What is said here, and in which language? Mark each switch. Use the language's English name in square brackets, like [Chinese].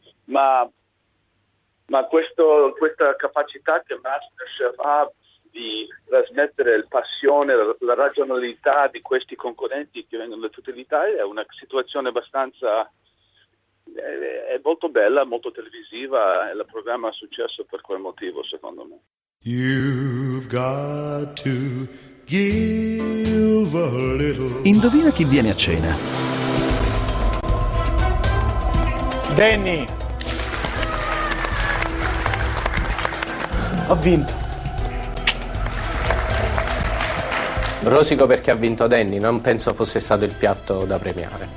[Italian] Ma questa capacità che MasterChef ha di trasmettere la passione, la razionalità di questi concorrenti che vengono da tutta l'Italia, è una situazione abbastanza è molto bella, molto televisiva, e il programma ha successo per quel motivo, secondo me. [English] You've got to give a little. [Italian] Indovina chi viene a cena. Danny. Ho vinto. Rosico perché ha vinto Danny, non penso fosse stato il piatto da premiare.